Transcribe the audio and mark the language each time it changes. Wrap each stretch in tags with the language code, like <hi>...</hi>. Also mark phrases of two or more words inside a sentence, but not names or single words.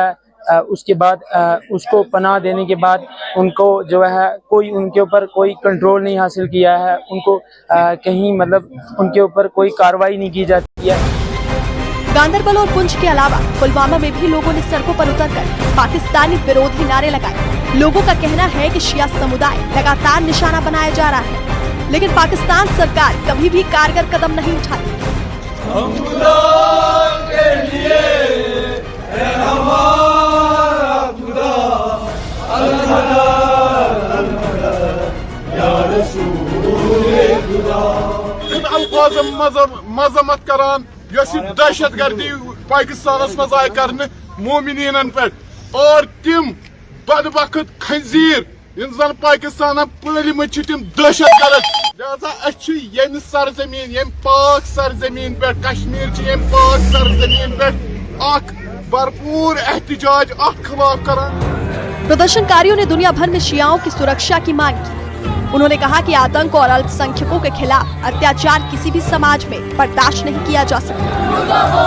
<hi>उसके बाद उसको पनाह देने के बाद उनको जो है कोई उनके ऊपर कोई कंट्रोल नहीं हासिल किया है, उनको कहीं मतलब उनके ऊपर कोई कार्रवाई नहीं की जाती है। गांदरबल और पुंछ के अलावा पुलवामा में भी लोगों ने सड़कों पर उतरकर पाकिस्तानी विरोधी नारे लगाए। लोगों का कहना है कि शिया समुदाय लगातार निशाना बनाया जा रहा है, लेकिन पाकिस्तान सरकार कभी भी कारगर कदम नहीं उठाती।</hi> <ks>मजम्मत करान दहशत गर्दी पाकिस्तान मज आय कर मोमिनीन पे और तिम बदबख्त खंजीर इन जन पाकिस्तान पलम तिम दहशत गर्द। लिहाजा यम सरजमीन यम पाक सरजमीन पे कश्मीर यम पाक सरजमीन पे भरपूर एहतजाज खिलाफ करान।</ks> <hi>प्रदर्शनकारियों ने दुनिया भर में शियाओं की सुरक्षा की मांग की। उन्होंने कहा कि आतंक और अल्पसंख्यकों के खिलाफ अत्याचार किसी भी समाज में बर्दाश्त नहीं किया जा सकता।</hi>